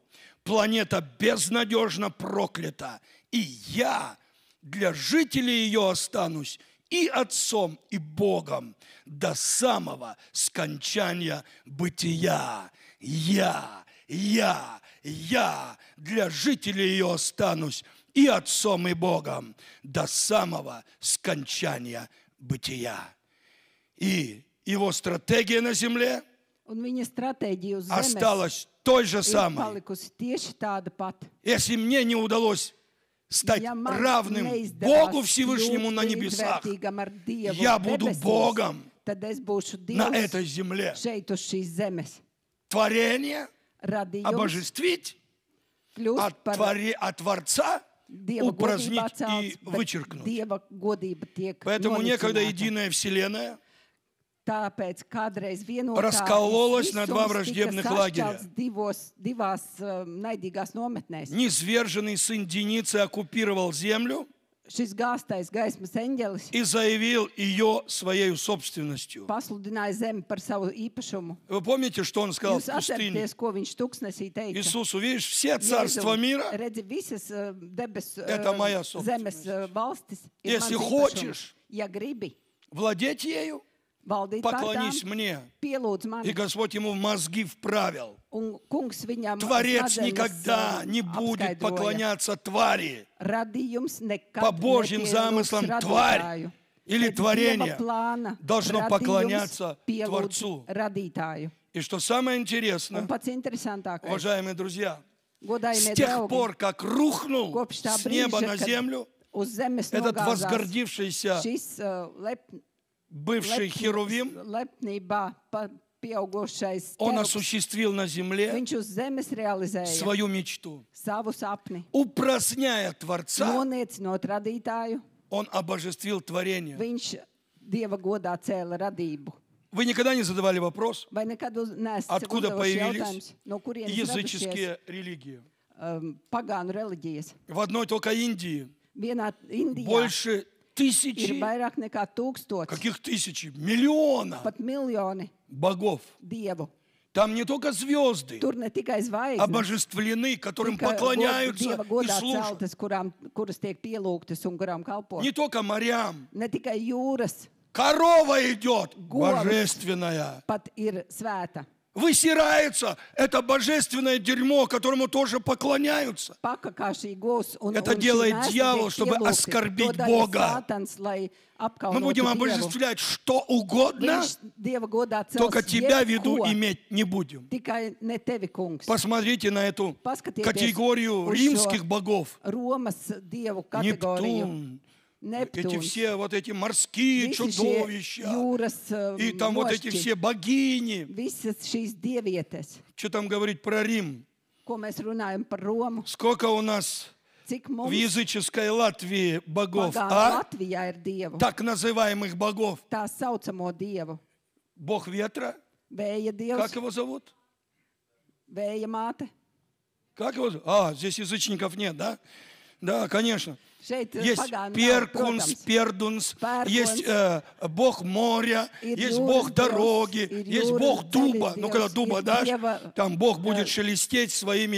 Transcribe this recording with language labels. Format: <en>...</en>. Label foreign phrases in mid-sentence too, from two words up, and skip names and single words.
<ru>Планета безнадежно проклята, и я для жителей ее останусь и отцом, и Богом до самого скончания бытия. Я для жителей ее останусь и отцом, и Богом до самого скончания бытия. И его стратегия на земле</ru> <lv>Un viņa stratēģija uz zemes</lv> <ru>осталась той же</ru> <lv>ir</lv> <ru>самой.</ru> <lv>palikusi tieši tāda pati.</lv> <ru>Если мне не удалось стать</ru> <lv>Ja man</lv> <ru>равным</ru> <lv>neizdevās</lv> <ru>Богу Всевышнему</ru> <lv>kļūt</lv> <ru>на небесах,</ru> <lv>līdzvērtīgam ar Dievu</lv> <ru>я буду</ru> <lv>debesīs,</lv> <ru>Богом</ru> <lv>tad es būšu</lv> <ru>на</ru> <lv>Dievs</lv> <ru>этой земле.</ru> <lv>šeit uz šīs zemes.</lv> <ru>Творение</ru> <lv>Radījums</lv> <ru>обожествить,</ru> <lv>kļūst par</lv> <ru>от Творца</ru> <lv>Dieva</lv> <ru>упразднить</ru> <lv>godībā</lv> <ru>и</ru> <lv>celts, bet</lv> <ru>вычеркнуть.</ru> <lv>Dieva godība tiek</lv> <ru>Поэтому некогда</ru> <lv>nonicināta.</lv> <ru>единая Вселенная</ru> <lv>Tāpēc kādreiz vienotā</lv> <ru>раскололась на два</ru> <lv>visums tika</lv> <ru>враждебных лагеря.</ru> <lv>sašķelts divās naidīgās nometnēs.</lv> <ru>Низверженный сын Деницы оккупировал землю</ru> <lv>Šis gāstais gaismas eņģelis</lv> <ru>и заявил ее своей собственностью.</ru> <lv>pasludināja zemi par savu īpašumu.</lv> <ru>Вы помните, что он сказал в</ru> <lv>Jūs</lv> <ru>пустыне?</ru> <lv>atceraties, ko viņš tuksnesī teica?</lv> <ru>Иисусу, видишь, все царства мира,</ru> <lv>Redzi, visas debesu</lv> <ru>Это моя</ru> <lv>zemes valstis ir</lv> <ru>Если</ru> <lv>mans</lv> <ru>хочешь</ru> <lv>īpašums. Ja gribi</lv> <ru>владеть ею,</ru> <lv>valdīt pār tām,</lv> <ru>поклонись мне.</ru> <lv>pielūdz</lv> <ru>И</ru> <lv>mani.</lv> <ru>Господь ему мозги вправил.</ru> <lv>Un kungs viņam</lv> <ru>Творец</ru> <lv>smadzenes,</lv> <ru>никогда не будет</ru> <lv>apskaidroja.</lv> <ru>поклоняться твари.</ru> <lv>Radījums nekad</lv> <ru>По Божьим</ru> <lv>nepielūgs</lv> <ru>замыслам</ru> <lv>radītāju.</lv> <ru>тварь или</ru> <lv>Pēc</lv> <ru>творение</ru> <lv>Dieva plāna</lv> <ru>должно</ru> <lv>radījums</lv> <ru>поклоняться</ru> <lv>pielūdz</lv> <ru>Творцу.</ru> <lv>radītāju.</lv> <ru>И что самое</ru> <lv>Un</lv> <ru>интересное,</ru> <lv>pats interesantākais,</lv> <ru>уважаемые друзья, с</ru> <lv>godājumie</lv> <ru>тех</ru> <lv>draugi,</lv> <ru>пор, как рухнул</ru> <lv>kopš tā</lv> <ru>с неба</ru> <lv>brīža,</lv> <ru>на</ru> <lv>kad</lv> <ru>землю</ru> <lv>uz zemes</lv> <ru>этот</ru> <lv>nogāzās</lv> <ru>возгордившийся</ru> <lv>šis</lv> <ru>бывший Херувим,</ru> <lv>lepnībā pieaugušais</lv> <ru>он</ru> <lv>ķerups,</lv> <ru>осуществил на земле</ru> <lv>viņš uz zemes realizēja</lv> <ru>свою мечту.</ru> <lv>savu sapni.</lv> <ru>Упраздняя Творца,</ru> <lv>Noniecinot radītāju,</lv> <ru>он обожествил творение.</ru> <lv>viņš Dieva godā cēla radību.</lv> <ru>Вы никогда не задавали вопрос,</ru> <lv>Vai nekad neesat</lv> <ru>откуда</ru> <lv>uzdevuši</lv> <ru>появились</ru> <lv>jautājums, no kurienes radušies</lv> <ru>языческие религии?</ru> <lv>pagānu reliģijas?</lv> <ru>В одной только Индии</ru> <lv>Vienā Indijā</lv> <ru>больше</ru> <lv>ir</lv> <ru>тысячи,</ru> <lv>vairāk nekā 1000,</lv> <ru>каких тысячи, миллиона</ru> <lv>pat miljoni</lv> <ru>богов.</ru> <lv>dievu.</lv> <ru>Там не только звезды</ru> <lv>Tur ne tikai zvaigznes,</lv> <ru>обожествлены, которым поклоняются</ru> <lv>Dieva</lv> <ru>и</ru> <lv>godā</lv> <ru>служат.</ru> <lv>celtas, kuras tiek pielūgtas un kurām kalpo.</lv> <ru>Не только морям.</ru> <lv>Ne tikai jūras,</lv> <ru>Корова идет, Голос. божественная.</ru> <lv>pat ir svēta.</lv> <ru>Высирается это божественное дерьмо, которому тоже поклоняются.</ru> <lv>Paka kā šī govs un</lv> <ru>Это</ru> <lv>un šī</lv> <ru>делает</ru> <lv>mēsli</lv> <ru>дьявол,</ru> <lv>tiek</lv> <ru>чтобы</ru> <lv>pielūgti.</lv> <ru>оскорбить</ru> <lv>To dara</lv> <ru>Бога.</ru> <lv>Sātans, lai</lv> <ru>Мы</ru> <lv>apkaunotu</lv> <ru>будем</ru> <lv>Dievu.</lv> <ru>обожествлять что угодно,</ru> <lv>Viņš Dieva godā cels</lv> <ru>только тебя в виду</ru> <lv>jebko,</lv> <ru>иметь не будем.</ru> <lv>tikai ne tevi, kungs.</lv> <ru>Посмотрите на эту</ru> <lv>Paskatieties</lv> <ru>категорию</ru> <lv>uz šo</lv> <ru>римских богов.</ru> <lv>Romas dievu kategoriju.</lv> <ru>Нептун, эти</ru> <lv>Neptūns.</lv> <ru>все вот эти морские</ru> <lv>Visi šie</lv> <ru>чудовища,</ru> <lv>jūras</lv> <ru>и там вот эти</ru> <lv>mošķi,</lv> <ru>все богини.</ru> <lv>visas šīs dievietes,</lv> <ru>Что там говорить про Рим?</ru> <lv>ko mēs runājam par Romu,</lv> <ru>Сколько у нас</ru> <lv>cik</lv> <ru>в</ru> <lv>mums</lv> <ru>языческой Латвии богов,</ru> <lv>pagānu</lv> <ru>а?</ru> <lv>Latvijā ir dievu,</lv> <ru>Так называемых богов.</ru> <lv>tā saucamo dievu.</lv> <ru>Бог ветра,</ru> <lv>Vēja</lv> <ru>как</ru> <lv>dievs,</lv> <ru>его зовут?</ru> <lv>vēja māte.</lv> <ru>Как его зовут? Здесь язычников нет, да? Да, конечно.</ru> <lv>Šeit</lv> <ru>Есть</ru> <lv>pagāni nav,</lv> <ru>Перкунс,</ru> <lv>protams.</lv> <ru>Пердунс,</ru> <lv>Pērkons.</lv> <ru>есть Бог моря,</ru> <lv>Ir</lv> <ru>есть</ru> <lv>jūras</lv> <ru>Бог</ru> <lv>dievs,</lv> <ru>дороги,</ru> <lv>ir</lv> <ru>есть</ru> <lv>jūras</lv> <ru>Бог дуба.</ru> <lv>ceļu</lv> <ru>Ну, когда</ru> <lv>dievs,</lv> <ru>дуба</ru> <lv>ir</lv> <ru>дашь,</ru> <lv>dieva,</lv> <ru>там Бог будет шелестеть своими</ru>